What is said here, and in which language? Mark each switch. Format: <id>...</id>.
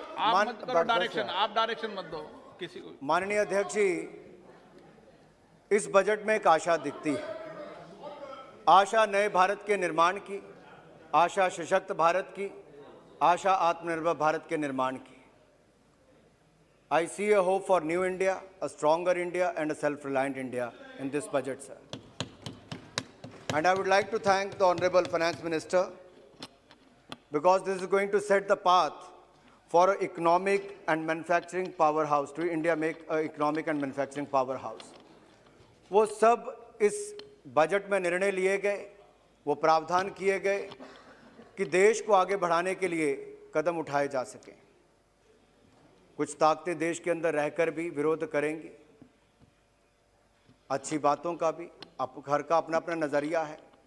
<hi>आप मत करो डायरेक्शन, आप डायरेक्शन मत दो किसी को। माननीय अध्यक्ष जी, इस बजट में एक आशा दिखती है, आशा नए भारत के निर्माण की, आशा सशक्त भारत की, आशा आत्मनिर्भर भारत के निर्माण की।</hi> <en>I see a hope for new India, a stronger India and a self-reliant India in this budget, sir. And I would like to thank the Honorable Finance Minister because this is going to set the path for an economic and manufacturing powerhouse, to India make an economic and manufacturing powerhouse.</en> <hi>वो सब इस budget में निर्णय लिए गए, वो प्रावधान किए गए कि देश को आगे बढ़ाने के लिए कदम उठाए जा सकें। कुछ ताकतें देश के अंदर रहकर भी विरोध करेंगी, अच्छी बातों का भी, अब हर का अपना अपना नज़रिया है।</hi>